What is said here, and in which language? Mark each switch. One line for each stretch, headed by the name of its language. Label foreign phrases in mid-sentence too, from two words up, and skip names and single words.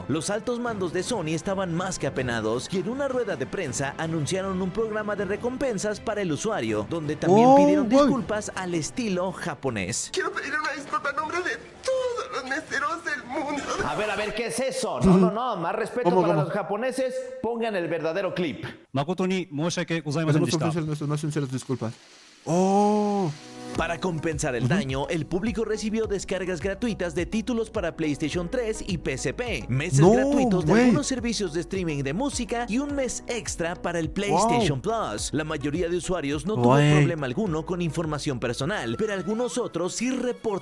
Spanish: Los altos mandos de Sony estaban más que apenados y en una rueda de prensa anunciaron un programa de recompensas para el usuario, donde también pidieron disculpas al estilo japonés. Quiero pedir una disculpa en nombre de todos los meseros del mundo. A ver, ¿qué es eso? No, más respeto para los japoneses, pongan el verdadero clip.
Japanese: 誠に申し訳ございませんでした。
Spanish: Más sinceras disculpas. Para compensar el daño, el público recibió descargas gratuitas de títulos para PlayStation 3 y PSP, meses gratuitos de algunos servicios de streaming de música y un mes extra para el PlayStation Plus. La mayoría de usuarios no tuvo problema alguno con información personal, pero algunos otros sí reportaron.